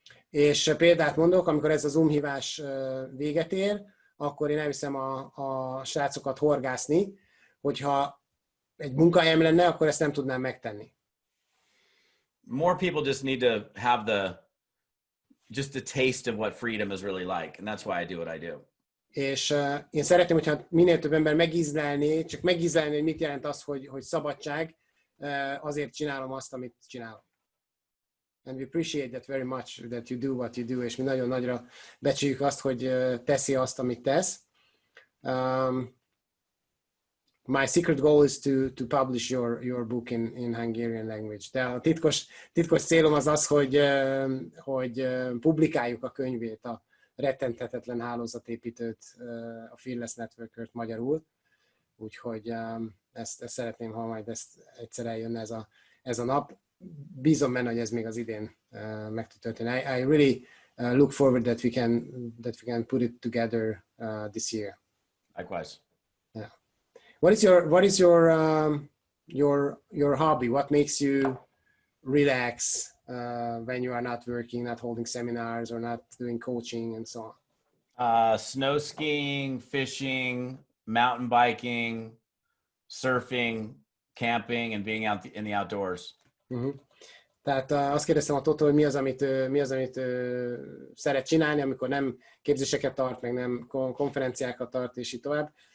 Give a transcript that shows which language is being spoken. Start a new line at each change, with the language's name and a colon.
Hungarian: És példát mondok, amikor ez a Zoom hívás véget ér, akkor én elviszem a srácokat horgászni, hogyha egy munkahelyem lenne, akkor ezt nem tudnám megtenni.
English: More people just need to have just a taste of what freedom is really like. And that's why I do what I do.
Hungarian: És én szeretném, hogyha minél több ember megízlelné, csak megízlelni, hogy mit jelent az, hogy szabadság, azért csinálom azt, amit csinálom.
English: And we appreciate that very much, that you do what you do,
Hungarian: és mi nagyon nagyra becsüljük azt, hogy teszi azt, amit tesz.
English: My secret goal is to publish your book in Hungarian language.
Hungarian: De a titkos célom az az, hogy publikáljuk a könyvét, a rettenthetetlen hálózatépítőt, a Fearless Network-ört magyarul. Úgyhogy ezt szeretném, ha majd ezt egyszer eljönne ez a nap. Bízom benne, hogy ez még az idén meg tud történni.
English: I really look forward that we can put it together this year. Likewise. Yeah. What is your hobby? What makes you relax when you are not working, not holding seminars, or not doing coaching, and so on? Snow skiing, fishing, mountain biking, surfing, camping, and being out in the outdoors. Uh-huh.
Hungarian: Tehát azt kérdeztem a Tottól, hogy mi az, amit szeret csinálni, amikor nem képzéseket tart, meg nem konferenciákat tart, és így tovább.